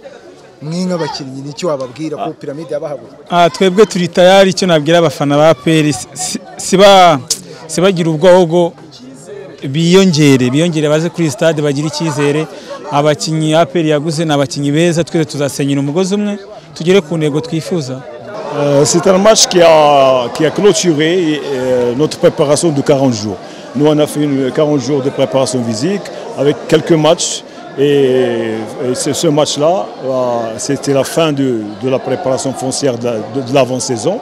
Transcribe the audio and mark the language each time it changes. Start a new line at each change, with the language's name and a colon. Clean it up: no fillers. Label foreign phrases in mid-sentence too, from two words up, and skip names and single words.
Kinyarwanda: Mwinga abakinnyi nicyo wababwira ko Pyramide yabahabuye? Twebwe turi tayari, icyo nabwira abafana ba APR sibagira ubwoba, biyongere baze kuri stade bagira icyizere. Abakinnyi APR yaguze n'abakinnyi beza, twese tuzasenyera umugozi umwe tugere ku ntego twifuza.
French: C'est un match qui a clôturé notre préparation de 40 jours. Nous on a fait 40 jours de préparation physique avec quelques matchs. Et ce match-là, c'était la fin de la préparation foncière de l'avant-saison.